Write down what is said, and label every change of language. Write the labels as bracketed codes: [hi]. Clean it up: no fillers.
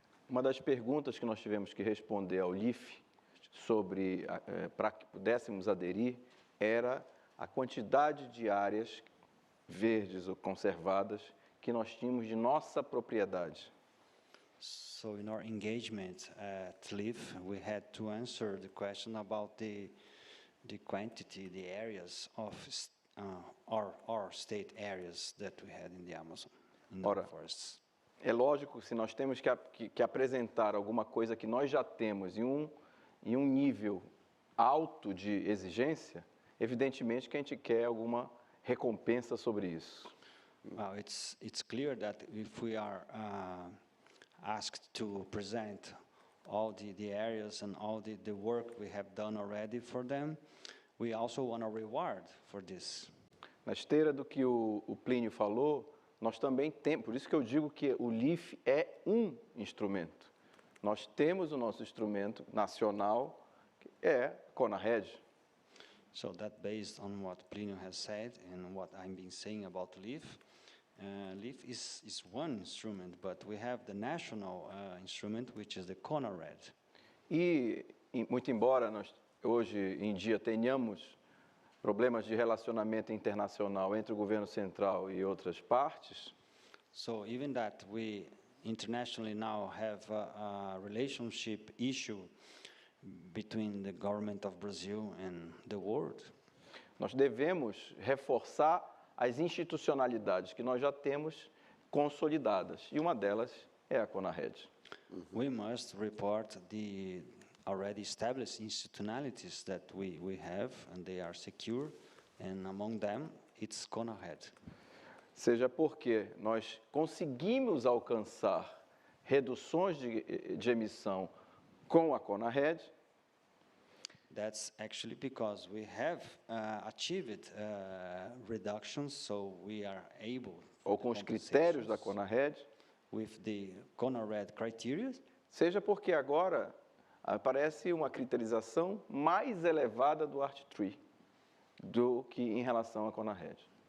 [pt] Uma das perguntas que nós tivemos que responder ao LIF sobre para que pudéssemos aderir era a quantidade de áreas verdes ou conservadas que nós tínhamos de nossa propriedade. [en] So in our engagement at LIF, we had to answer the question about the quantity, the areas of our state areas that we had in the Amazon, in the forests. [pt] É lógico, se nós temos que apresentar alguma coisa que nós já temos em um nível alto de exigência, evidentemente que a gente quer alguma recompensa sobre isso. [en] Well, it's clear that if we are asked to present all the areas and all the work we have done already for them, we also want a reward for this. [pt] Na esteira do que o Plínio falou, nós também temos, por isso que eu digo que o LIF é um instrumento. Nós temos o nosso instrumento nacional, que é a CONARED. [en] So that based on what Plínio has said and what I've been saying about LIF, LIF is one instrument, but we have the national instrument, which is the CONARED. [pt] E, muito embora nós hoje em dia tenhamos problemas de relacionamento internacional entre o governo central e outras partes, [en] so even that we internationally now have a relationship issue between the government of Brazil and the world, [pt] nós devemos reforçar as institucionalidades que nós já temos consolidadas, e uma delas é a CONARED. [en] We must report the already established institutionalities that we have, and they are secure, and among them, it's CONARED. [pt] Seja porque nós conseguimos alcançar reduções de emissão com a CONARED, [en] That's actually because we have achieved reductions, so we are able, [pt] ou com os critérios da CONARED, [en] with the CONARED criteria, [pt] seja porque agora aparece uma criterização mais elevada do ART3 do que em relação à CONARED.